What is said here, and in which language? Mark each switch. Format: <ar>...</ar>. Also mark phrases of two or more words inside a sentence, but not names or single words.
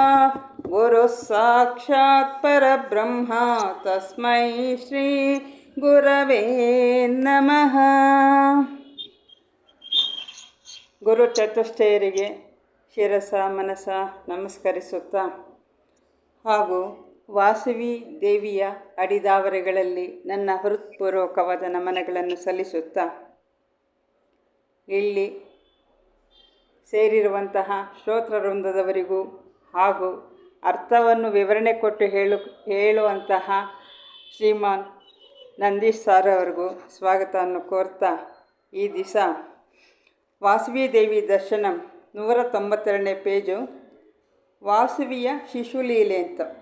<sa>गुरुः साक्षात् परब्रह्म तस्मै श्री ಗುರವೇ ನಮಃ.</sa> <kn>ಗುರು ಚತುಷ್ಟಯರಿಗೆ ಶಿರಸ ಮನಸ ನಮಸ್ಕರಿಸುತ್ತಾ ಹಾಗೂ ವಾಸವಿ ದೇವಿಯ ಅಡಿದಾವರೆಗಳಲ್ಲಿ ನನ್ನ ಹೃತ್ಪೂರ್ವಕವಾದ ನಮನಗಳನ್ನು ಸಲ್ಲಿಸುತ್ತಾ ಇಲ್ಲಿ ಸೇರಿರುವಂತಹ ಶ್ರೋತೃವೃಂದದವರಿಗೂ ಹಾಗೂ ಅರ್ಥವನ್ನು ವಿವರಣೆ ಕೊಟ್ಟು ಹೇಳುವಂತಹ ಶ್ರೀಮಾನ್ ನಂದೀಶ್ ಸಾರ್ ಅವರಿಗೂ ಸ್ವಾಗತವನ್ನು ಕೋರ್ತಾ ಈ ದಿವಸ ವಾಸವಿ ದೇವಿ ದರ್ಶನಂ 192ನೇ ಪೇಜು ವಾಸವಿಯ ಶಿಶುಲೀಲೆ ಅಂತ.</kn>